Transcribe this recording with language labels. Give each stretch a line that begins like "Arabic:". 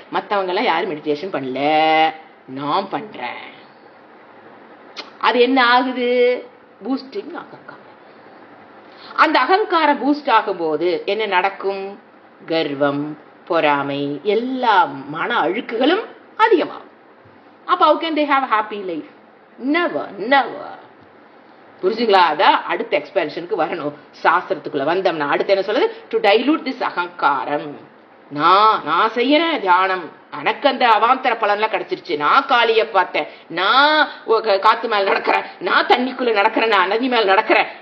Tamil: மத்தவங்க எல்லாம் யாரும் மெடிடேஷன் பண்ணல, நான் பண்றேன். அது என்ன ஆகுது? பூஸ்டிங் அகங்காரம். அந்த அகங்கார பூஸ்ட் ஆகும் போது என்ன நடக்கும்? கர்வம், பொறாமை, எல்லா மன அழுக்குகளும் அதிகமாகும்.
English: அப்ப how can they have a happy life? Never.
Tamil: புரிஞ்சுங்களா? அதான் அடுத்த எக்ஸ்பென்ஷனுக்கு வரணும். சாஸ்திரத்துக்குள்ள வந்தோம்னா அடுத்து என்ன சொல்லுது?
English: to dilute this
Tamil: அகங்காரம். நான் செய்யறேன் தியானம், எனக்கு அந்த அவாந்தர பலன்லாம் கிடைச்சிருச்சு, நான் காளிய பார்த்தேன், நான் காத்து மேல நடக்கிறேன், நான் தண்ணிக்குள்ள நடக்கிறேன், நான் நதி மேல நடக்கிறேன்.